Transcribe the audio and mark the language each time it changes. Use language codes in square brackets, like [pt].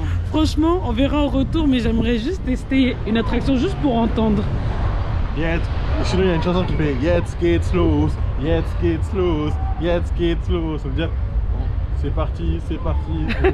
[fr] Franchement, on verra en retour, mais j'aimerais juste tester une attraction juste pour entendre. [de] Jetzt, [fr] sinon il y a une chanson qui fait [de] Jetzt geht's los, jetzt geht's los, jetzt geht's los. [fr] Ça veut dire c'est parti, c'est parti.